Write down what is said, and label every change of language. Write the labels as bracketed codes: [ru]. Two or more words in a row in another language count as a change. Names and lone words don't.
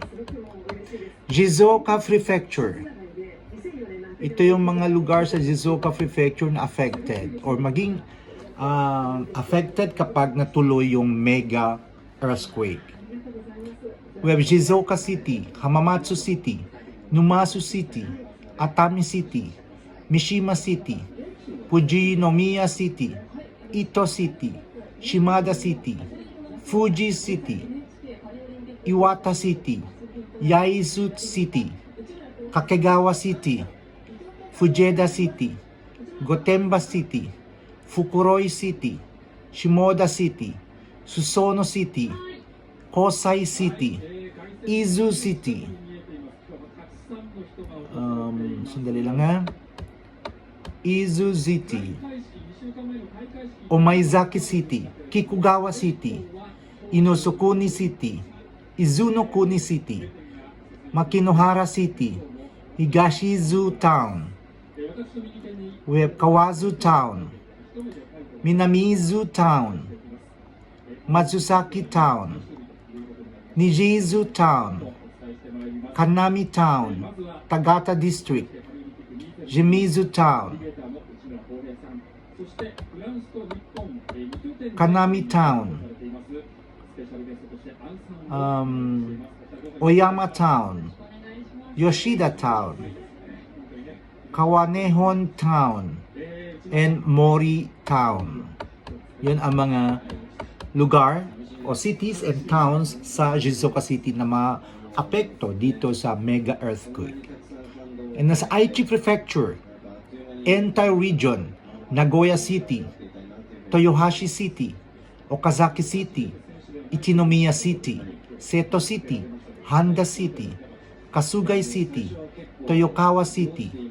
[tl] Shizuoka Prefecture. Ito yung mga lugar sa Shizuoka Prefecture na affected or maging affected kapag natuloy yung mega earthquake. [en] We have Shizuoka City, Hamamatsu City, Numasu City, Atami City, Mishima City, Fujinomiya City, Ito City, Shimada City, Fuji City, Iwata City, Yaizu City, Kakegawa City, Fujeda City, Gotemba City, Fukuroi City, Shimoda City, Susono City, Kosai City, Izu City, [tl] sandali lang ha, [en] Izu City, Omaizaki City, Kikugawa City, Inosukuni City, Izunokuni City, Makinohara City, Higashizu Town. We have Kawazu Town, Minamizu Town, Matsuzaki Town, Nijizu Town, Kanami Town, Tagata District, Shimizu Town, Kanami Town, Oyama Town, Yoshida Town, Kawanehon Town, and Mori Town. [tl] Yun ang mga lugar o [en] cities and towns [tl] sa Shizuoka City na maapekto dito sa mega earthquake. [en] And nasa Aichi Prefecture, entire region, Nagoya City, Toyohashi City, Okazaki City, Ichinomiya City, Seto City, Handa City, Kasugai City, Toyokawa City,